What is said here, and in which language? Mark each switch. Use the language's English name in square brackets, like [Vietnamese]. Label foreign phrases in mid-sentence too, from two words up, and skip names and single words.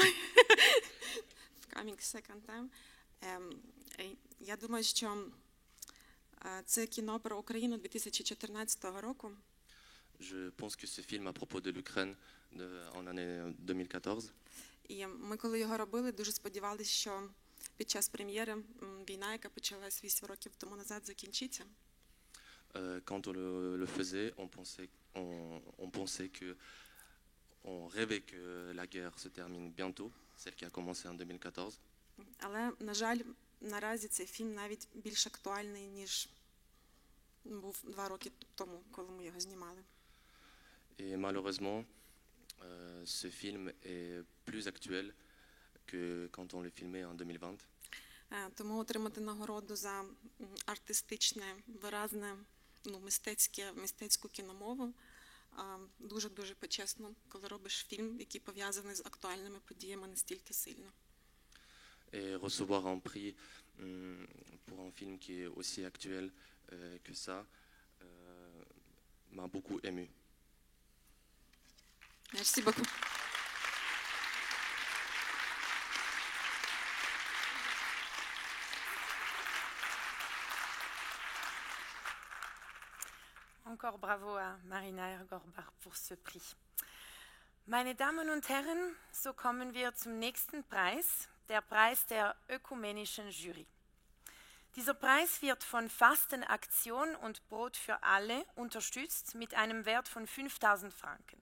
[English] Coming second time. [Ukrainian] Я думаю, що це кіно про Україну 2014 року. [French] Je pense que ce film à propos de l'Ukraine en année 2014. [Ukrainian] І ми, коли його робили, дуже сподівалися, що під час прем'єри війна, яка почалась 8 років тому назад, закінчиться. [French] Quand on le faisait, on pensait que on rêvait que la guerre se termine bientôt, celle qui a commencé en 2014. [Ukrainian] Але, на жаль, наразі цей фільм навіть більш актуальний, ніж був 2 роки тому, коли ми його знімали. [French] Et malheureusement, ce film est plus actuel que quand on le filmait en 2020. [Ukrainian] Тому отримати нагороду за артистичне, виразне, мистецьку кіномову дуже-дуже почесно, коли робиш фільм, який пов'язаний з актуальними подіями настільки сильно. [French] Et recevoir un prix pour un film qui est aussi actuel que ça m'a beaucoup ému. Merci beaucoup. Encore bravo à Marina Ergorbach pour ce prix. [German] Meine Damen und Herren, so kommen wir zum nächsten Preis, der Preis der ökumenischen Jury. Dieser Preis wird von Fastenaktion und Brot für alle unterstützt mit einem Wert von 5.000 Franken.